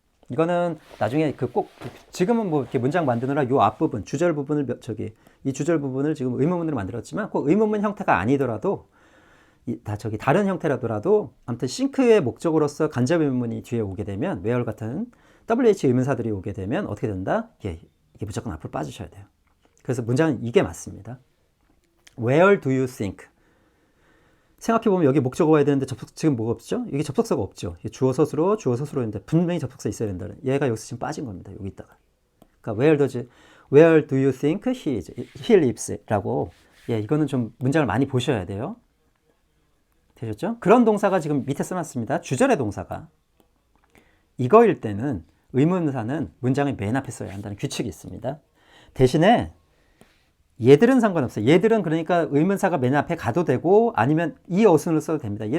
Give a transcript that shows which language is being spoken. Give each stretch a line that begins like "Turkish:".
Korean: 이거는 나중에 지금은 뭐 이렇게 문장 만드느라 요 앞부분, 주절 부분을 이 주절 부분을 지금 의문문으로 만들었지만 꼭 의문문 형태가 아니더라도 다른 형태라더라도 아무튼 싱크의 목적으로서 간접 의문문이 뒤에 오게 되면 where 같은 WH 의문사들이 오게 되면 어떻게 된다? 이게 무조건 앞으로 빠지셔야 돼요. 그래서 문장은 이게 맞습니다.
English: Where do you think?
Korean: 생각해보면 여기 목적어 와야 되는데 지금 뭐가 없죠? 여기 접속사가 없죠. 주어 서술어 했는데 분명히 접속사 있어야 된다는. 얘가 여기서 지금 빠진 겁니다. 여기 있다가. 그러니까
English: where do you think he lives?
Korean: 라고. 예, 이거는 좀 문장을 많이 보셔야 돼요. 되셨죠? 그런 동사가 지금 밑에 써놨습니다. 주절의 동사가. 이거일 때는 의문사는 문장의 맨 앞에 써야 한다는 규칙이 있습니다. 대신에 얘들은 상관없어요. 얘들은 그러니까 의문사가 맨 앞에 가도 되고 아니면 이 어순을 써도 됩니다.